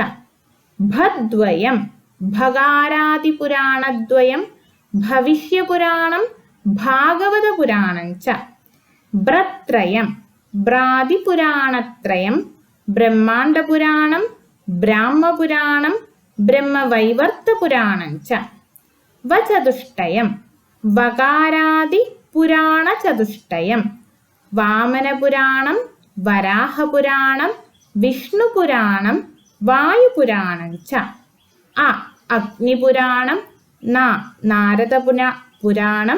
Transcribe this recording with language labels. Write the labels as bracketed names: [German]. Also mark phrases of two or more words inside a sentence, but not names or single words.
[Sanskrit] भद्वयं भगारादिपुराणद्वयं भविष्यपुराणं भागवतपुराणं च। भ्रत्रयं ब्रादिपुराणत्रयं ब्रह्माण्डपुराणं ब्राह्मपुराणं ब्रह्मवैवर्तपुराणं च। വചതുഷ്ടയം. വകാരാദി പുരാണചതുഷ്ടയം. വാമനപുരാണം, വരാഹപുരാണം, വിഷ്ണുപുരാണം, വായുപുരാണം ച. അ അഗ്നിപുരാണം. ന നാരദപുരാണം.